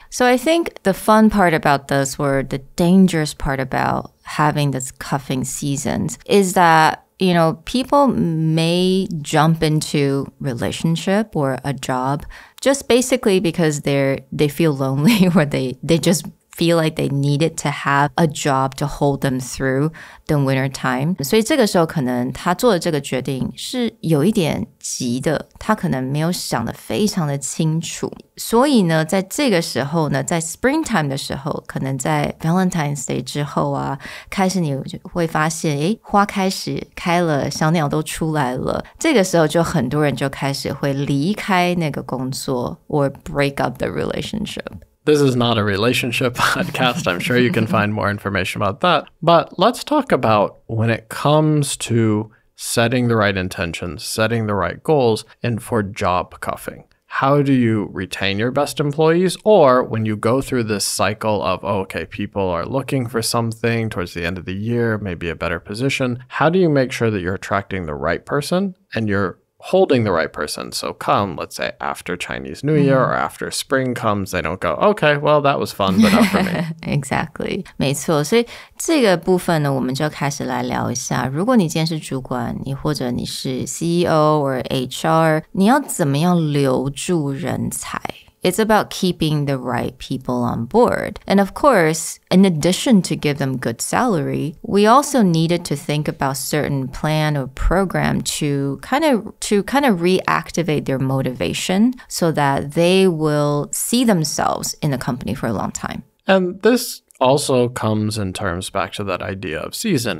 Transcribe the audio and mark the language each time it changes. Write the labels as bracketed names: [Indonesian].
[English] So I think the fun part about this, or the dangerous part about having this cuffing seasons, is that people may jump into relationship or a job just basically because they feel lonely or they just feel like they needed to have a job to hold them through the winter time. [Chinese] 所以这个时候可能他做的这个决定是有一点急的，他可能没有想得非常的清楚。所以呢，在这个时候呢，在 springtime 的时候，可能在 Valentine's Day 之后啊，开始你会发现，诶，花开始开了，小鸟都出来了。这个时候就很多人就开始会离开那个工作 [English] or break up the relationship.This is not a relationship podcast. I'm sure you can find more information about that. But let's talk about when it comes to setting the right intentions, setting the right goals, and for job cuffing. How do you retain your best employees? Or when you go through this cycle of, okay, people are looking for something towards the end of the year, maybe a better position, how do you make sure that you're attracting the right person and you're holding the right person? So come, let's say, after Chinese New Year or after spring comes, they don't go, okay, well, that was fun, but not for me. Exactly. [Chinese] 没错，所以这个部分呢，我们就开始来聊一下，如果你今天是主管，你或者你是 CEO 或 HR， 你要怎么样留住人才？ [English] It's about keeping the right people on board. And of course, in addition to give them good salary, we also needed to think about certain plan or program to kind of reactivate their motivation so that they will see themselves in the company for a long time. And this also comes in terms back to that idea of season.